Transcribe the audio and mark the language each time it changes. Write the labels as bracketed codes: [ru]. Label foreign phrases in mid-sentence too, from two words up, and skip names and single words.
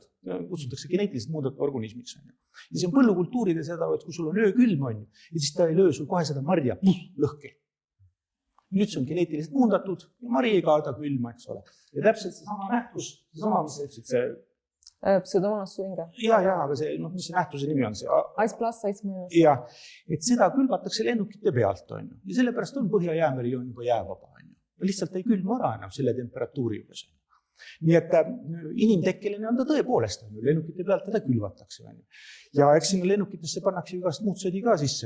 [et] Kutsutakse geneetiliselt muudatud organismiks. Ja see on põllukultuuride seda, et kui sul on öökülm on, ja siis ta ei löö sul kohe seda marja lõhki. Nüüd see on geneetiliselt muundatud ja mari ei kaada külma, eks ole. Ja täpselt seesama nähtus, seesama, mis sa ütlesid, see... Pseudomonas syringae. Ja, aga see, mis see nähtuse nimi on? ICE plus, ICE minus. Ja, et seda külvatakse lennukite pealt, on ju. Ja sellepärast on Põhja-Jäämeri on juba jäävaba, on ju. Lihtsalt ei külma ära enam selle temperatuuri juures. Nii et inimtekkeline on ta tõepoolest, lennukite pealt teda külvatakse. Ja eks sinna lennukitesse pannakse igast muud sõdi ka sisse.